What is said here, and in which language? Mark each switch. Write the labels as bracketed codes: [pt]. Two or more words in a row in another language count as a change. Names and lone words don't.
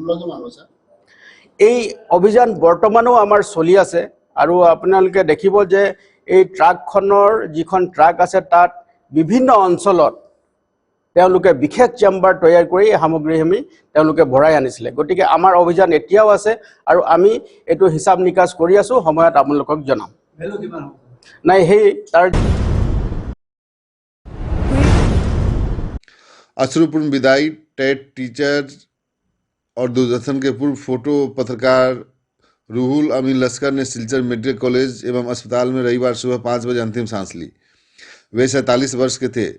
[as] এই অভিযান বৰ্তমানো আমাৰ চলি আছে আৰু আপোনালোকে দেখিব যে এই ট্ৰাকখনৰ যিখন ট্ৰাক আছে তাত বিভিন্ন অঞ্চলত তেওঁলোকে বিশেষ চেম্বাৰ তৈয়াৰ কৰি সামগ্ৰীখিনি তেওঁলোকে ভৰাই আনিছিলে। গতিকে আমাৰ অভিযান এতিয়াও আছে আৰু আমি এইটো হিচাপ নিকাচ কৰি আছো, সময়ত আপোনালোকক জনাম। নাই সেই তাৰ [hi] अश्रुपूर्ण विदाई टेट टीचर और दूरदर्शन के पूर्व फोटो पत्रकार रूहुल अमीन लश्कर ने सिलचर मेडिकल कॉलेज एवं अस्पताल में रविवार सुबह 5 बजे अंतिम सांस ली। वे 47 वर्ष के थे।